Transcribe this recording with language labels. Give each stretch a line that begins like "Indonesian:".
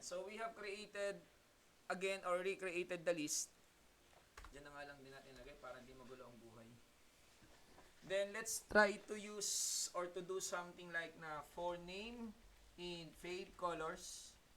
English: So, we have created, again, or recreated the list.
Filipino: Diyan na nga lang din natin lagay para hindi magulo ang buhay.
English: Then, let's try to use or to do something like na for name in fade colors.